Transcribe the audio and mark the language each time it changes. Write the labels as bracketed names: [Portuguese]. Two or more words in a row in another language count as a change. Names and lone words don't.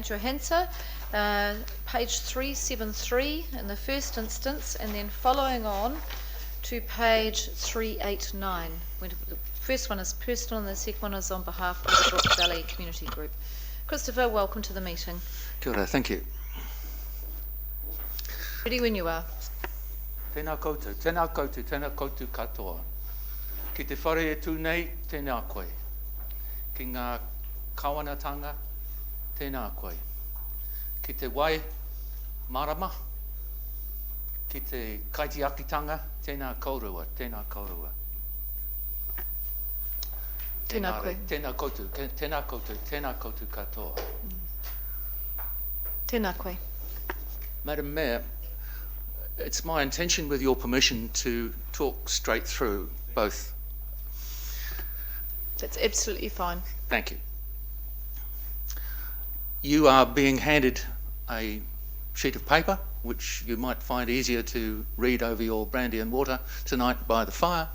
[English] Johansa, page 373 in the first instance, and then following on to page 389. The first one is personal and the second one is on behalf of the Brook Valley Community Group. Christopher, welcome to the meeting. [Māori] Kia ora, [English] thank you. Ready when you are. [Māori] Tēnā koutou, tēnā koutou, tēnā koutou katoa. Ki te whare e tū nei, tēnā koe. Ki ngā kawanatanga, tēnā koe. Ki te wai marama, ki te kaitiakitanga, tēnā kaurua, tēnā kaurua. Tēnā koe. Tēnā koutou, tēnā koutou, tēnā koutou katoa. Tēnā koe. [English] Madam Mayor, it's my intention, with your permission, to talk straight through both. That's absolutely fine. Thank you. You are being handed a sheet of paper, which you might find easier to read over your brandy and water tonight by the fire.